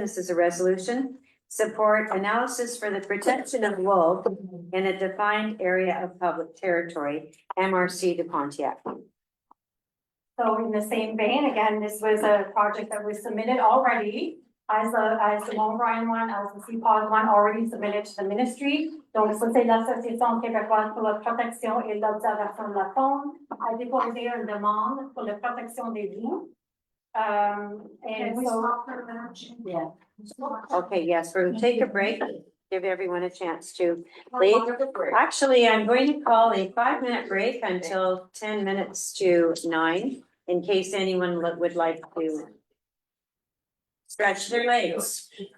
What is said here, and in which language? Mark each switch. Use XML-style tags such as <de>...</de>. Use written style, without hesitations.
<en>This is a resolution. Support analysis for the protection of wolves in a defined area of public territory, MRC de Pontiac. So in the same vein, again, this was a project that was submitted already as the Mont Brian one, as the CPOD one already submitted to the ministry.</en> <fr>Donc, ça, c'est l'Association québécoise pour la protection et l'observation de la faune a déposé une demande pour la protection des loups.</fr> <en>And so, yeah. Okay, yes, we're gonna take a break, give everyone a chance to leave. Actually, I'm going to call a 5-minute break until 10 minutes to 9, in case anyone would like to stretch their legs.</en>